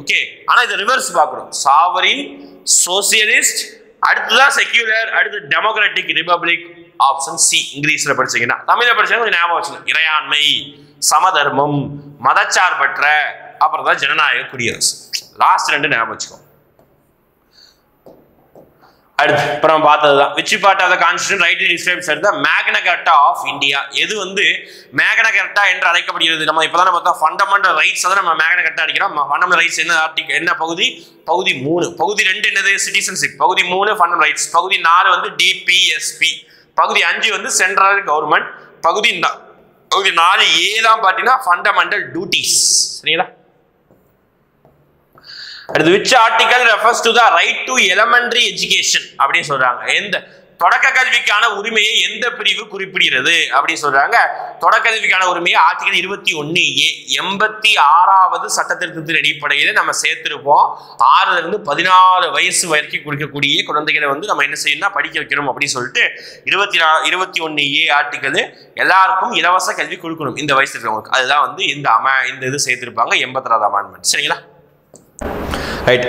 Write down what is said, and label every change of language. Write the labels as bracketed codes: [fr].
[ta] Okay, ஆனா இதை reverse பார்க்குறோம். சாவரின், சோசியலிஸ்ட், அடுத்துதான் செக்யூலர், அடுத்து டெமோக்ராட்டிக் ரிபப்ளிக். Option C. இங்கிலீஷ்ல படிச்சீங்கன்னா, தமிழ்ல படிச்சா கொஞ்சம் ஞாபகம் வச்சுக்கணும். இறையாண்மை, சமதர்மம், மதச்சார்பற்ற, அப்புறம் தான் ஜனநாயக குடியரசு. லாஸ்ட் 2 ஞாபகம் வச்சுக்கோ. அடுத்து இப்போ நம்ம பார்த்ததுதான் [en] which part of the constitution rightly describes as the Magna Carta of India. [ta] எது வந்து Magna Carta என்று அழைக்கப்படுகிறது? நம்ம இப்போதான் பார்த்தோம் ஃபண்டமெண்டல் ரைட்ஸ். அதை நம்ம Magna Carta அடிக்கிறோம். ஃபண்டமெண்டல் ரைட்ஸ் என்ன ஆர்டிகல், என்ன பகுதி? பகுதி 3. பகுதி 2 என்னது? சிட்டிசன்ஷிப். பகுதி 3 ஃபண்டமெண்டல் ரைட்ஸ். பகுதி 4 வந்து DPSP. பகுதி 5 வந்து சென்ட்ரல் கவர்மெண்ட். பகுதி 4A தான் பார்த்தீங்கன்னா ஃபண்டமெண்டல் டியூட்டிஸ். சரிங்களா, அடுத்து [en] which article refers to the right to elementary education [ta] அப்படின்னு சொல்றாங்க. எந்த தொடக்க கல்விக்கான உரிமையை எந்த பிரிவு குறிப்பிடுகிறது அப்படின்னு சொல்றாங்க. தொடக்க கல்விக்கான உரிமையை ஆர்டிகல் 21A 86வது சட்டத்திருத்தத்தின் அடிப்படையில் நம்ம சேர்த்திருப்போம். 6ல இருந்து 14 வயசு வரைக்கும் கொடுக்கக்கூடிய குழந்தைகளை வந்து நம்ம என்ன செய்யணும்னா படிக்க வைக்கணும் அப்படின்னு சொல்லிட்டு 21A ஆர்டிகல் எல்லாருக்கும் இலவச கல்வி கொடுக்கணும் இந்த வயசுல இருக்கவங்களுக்கு. அதுதான் வந்து இந்த இது சேர்த்திருப்பாங்க 86வது அமெண்ட்மெண்ட். சரிங்களா, ரைட்.